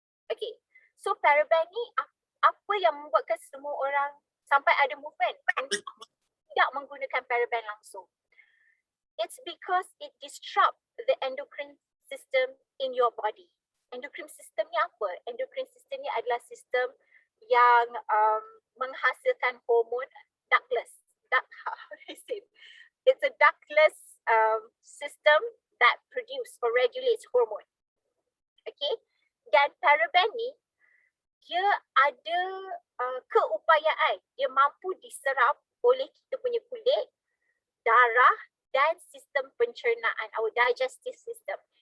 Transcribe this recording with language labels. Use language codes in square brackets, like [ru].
[ms] Okay, so paraben ni apa yang membuatkan semua orang sampai ada movement untuk tidak menggunakan paraben langsung? [en] It's because it disrupt the endocrine system in your body. [ms] Endocrine system ni apa? Endocrine system ni adalah sistem yang menghasilkan hormon ductless. [en] How do I say? It's a ductless system that produce or regulates hormone. [ms] Okay, dan paraben ni dia ada keupayaan, dia mampu diserap oleh kita punya kulit, darah dan sistem pencernaan, [en] our digestive system.